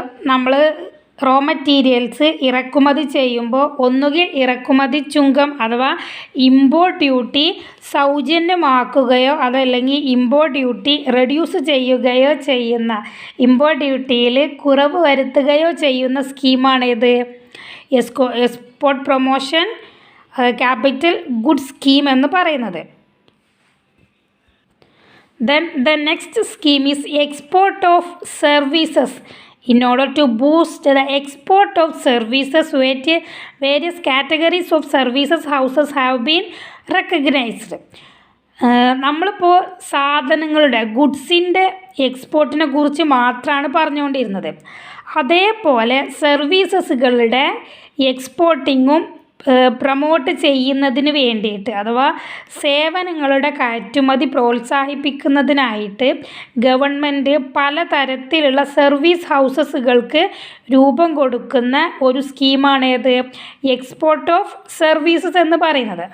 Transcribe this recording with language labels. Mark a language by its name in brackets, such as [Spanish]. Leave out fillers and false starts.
[Malayalam] നമ്മൾ raw materials ഇറക്കുമതി ചെയ്യുമ്പോൾ ഒന്നുകിൽ ഇറക്കുമതി ചുങ്കം അഥവാ ഇമ്പോർട്ട് ഡ്യൂട്ടി സൗജന്യമാക്കുകയോ അതല്ലെങ്കിൽ ഇമ്പോർട്ട് ഡ്യൂട്ടി റെഡ്യൂസ് ചെയ്യുകയോ ചെയ്യുന്ന, ഇമ്പോർട്ട് ഡ്യൂട്ടിയിൽ കുറവ് വരുത്തുകയോ ചെയ്യുന്ന സ്കീമാണിത് export promotion capital good scheme എന്ന് പറയുന്നത്. [English] Then the next scheme is export of services. In order to boost the export of services, various categories of services houses have been recognized. [Malayalam] നമ്മളിപ്പോൾ സാധനങ്ങളുടെ ഗുഡ്സിൻ്റെ എക്സ്പോർട്ടിനെ കുറിച്ച് മാത്രമാണ് പറഞ്ഞുകൊണ്ടിരുന്നത്. അതേപോലെ സർവീസസുകളുടെ എക്സ്പോർട്ടിങ്ങും പ്രൊമോട്ട് ചെയ്യുന്നതിന് വേണ്ടിയിട്ട് അഥവാ സേവനങ്ങളുടെ കയറ്റുമതി പ്രോത്സാഹിപ്പിക്കുന്നതിനായിട്ട് ഗവൺമെൻറ് പലതരത്തിലുള്ള സർവീസ് ഹൗസസുകൾക്ക് രൂപം കൊടുക്കുന്ന ഒരു സ്കീമാണേത് എക്സ്പോർട്ട് ഓഫ് സർവീസസ് എന്ന് പറയുന്നത്.